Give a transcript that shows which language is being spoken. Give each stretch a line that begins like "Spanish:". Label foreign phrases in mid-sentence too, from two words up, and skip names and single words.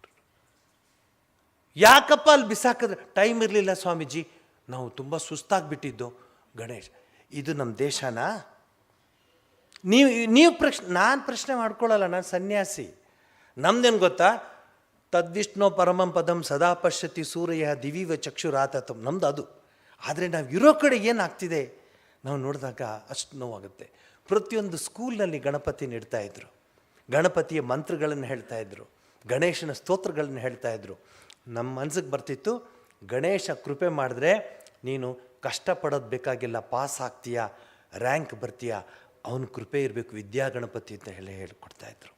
Kannada: ಯಾಕಪ್ಪ ಅಲ್ಲಿ ಬಿಸಾಕಿದ್ರೆ? ಟೈಮ್ ಇರಲಿಲ್ಲ ಸ್ವಾಮೀಜಿ, ನಾವು ತುಂಬ ಸುಸ್ತಾಗಿಬಿಟ್ಟಿದ್ದು. ಗಣೇಶ್, ಇದು ನಮ್ಮ ದೇಶನಾ? ನೀವು ನಾನು ಪ್ರಶ್ನೆ ಮಾಡ್ಕೊಳ್ಳಲ್ಲ, ನಾನು ಸನ್ಯಾಸಿ. ನಮ್ದೇನು ಗೊತ್ತಾ?
Sanskrit: ತದ್ವಿಷ್ಣು ಪರಮಂ ಪದಂ ಸದಾ ಪಶ್ಯತಿ ಸೂರ್ಯ ದಿವಿವ ಚಕ್ಷುರಾತತಂ,
Kannada: ನಮ್ದು ಅದು. ಆದರೆ ನಾವು ಇರೋ ಕಡೆ ಏನಾಗ್ತಿದೆ ನಾವು ನೋಡಿದಾಗ ಅಷ್ಟು ನೋವಾಗುತ್ತೆ. ಪ್ರತಿಯೊಂದು ಸ್ಕೂಲ್ನಲ್ಲಿ ಗಣಪತಿ ಇಡ್ತಾಯಿದ್ರು, ಗಣಪತಿಯ ಮಂತ್ರಗಳನ್ನು ಹೇಳ್ತಾಯಿದ್ರು, ಗಣೇಶನ ಸ್ತೋತ್ರಗಳನ್ನು ಹೇಳ್ತಾಯಿದ್ರು. ನಮ್ಮ ಮನಸ್ಸಿಗೆ ಬರ್ತಿತ್ತು, ಗಣೇಶ ಕೃಪೆ ಮಾಡಿದ್ರೆ ನೀನು ಕಷ್ಟಪಡೋದು ಬೇಕಾಗಿಲ್ಲ, ಪಾಸ್ ಆಗ್ತೀಯಾ, ರ್ಯಾಂಕ್ ಬರ್ತೀಯಾ, ಅವನ ಕೃಪೆ ಇರಬೇಕು, ವಿದ್ಯಾ ಗಣಪತಿ ಅಂತ ಹೇಳಿಕೊಡ್ತಾಯಿದ್ರು.